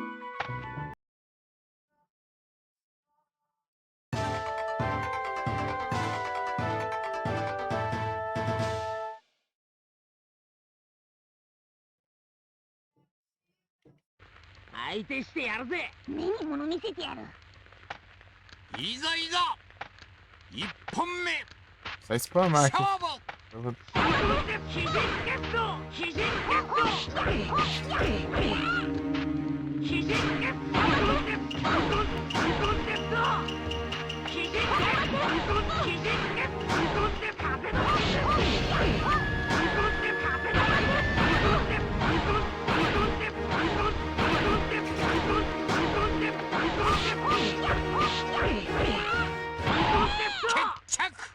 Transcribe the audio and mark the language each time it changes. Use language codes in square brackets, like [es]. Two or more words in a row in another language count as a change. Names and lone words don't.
[ja] 相手してやるぜ。目に物見せてやる。いざいざ一本目 [pt] Só spamar aqui. [ja] 勝負。 [pt] Eu vou- [ja] ヒジンゲット、ヒジンゲット、ヒジンゲット、ヒジンゲット、ヒジンゲット、風の。決着。